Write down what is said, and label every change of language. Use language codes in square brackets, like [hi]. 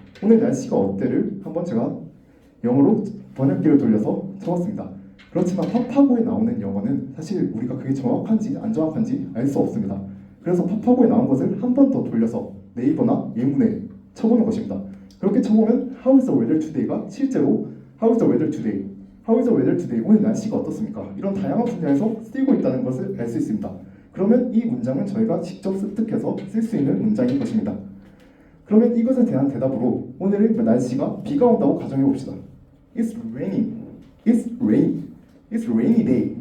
[ko] 오늘 날씨가 어때를 한번 제가 영어로 번역기를 돌려서 적었습니다. 그렇지만 파파고에 나오는 영어는 사실 우리가 그게 정확한지 안 정확한지 알 수 없습니다. 그래서 파파고에 나온 것을 한 번 더 돌려서 네이버나 예문에 쳐보는 것입니다. 그렇게 쳐보면 How is the weather today 가 실제로 [en] How is the weather today? How is the weather today? [ko] 오늘 날씨가 어떻습니까? 이런 다양한 분야에서 쓰이고 있다는 것을 알 수 있습니다. 그러면 이 문장은 저희가 직접 습득해서 쓸 수 있는 문장인 것입니다. 그러면 이것에 대한 대답으로 오늘은 날씨가 비가 온다고 가정해 봅시다. [en] It's raining. It's rain. It's rainy day.